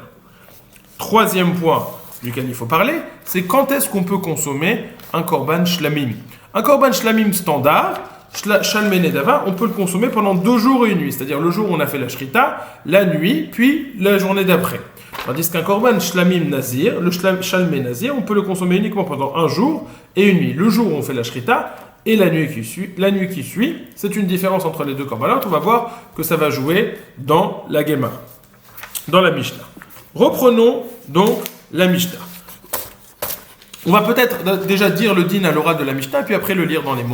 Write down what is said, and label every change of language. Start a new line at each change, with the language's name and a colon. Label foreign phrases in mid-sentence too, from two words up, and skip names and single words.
French: Troisième point duquel il faut parler, c'est quand est-ce qu'on peut consommer un
Hebrew: קרבן שלמים.
French: Un
Hebrew: קרבן שלמים
French: standard,
Hebrew: שלמי נדבה,
French: on peut le consommer pendant 2 jours et 1 nuit, c'est-à-dire le jour où on a fait la shrita, la nuit, puis la journée d'après. Tandis qu'un
Hebrew: קרבן שלמים נזיר,
French: le
Hebrew: שלמי נזיר,
French: on peut le consommer uniquement pendant 1 jour et 1 nuit. Le jour où on fait la shrita et la nuit qui suit, c'est une différence entre les 2 korbanot. On va voir que ça va jouer dans la Gemara, dans la Mishnah. Reprenons donc la Mishnah. On va peut-être déjà dire le din à l'oral de la Mishnah, puis après le lire dans les mots.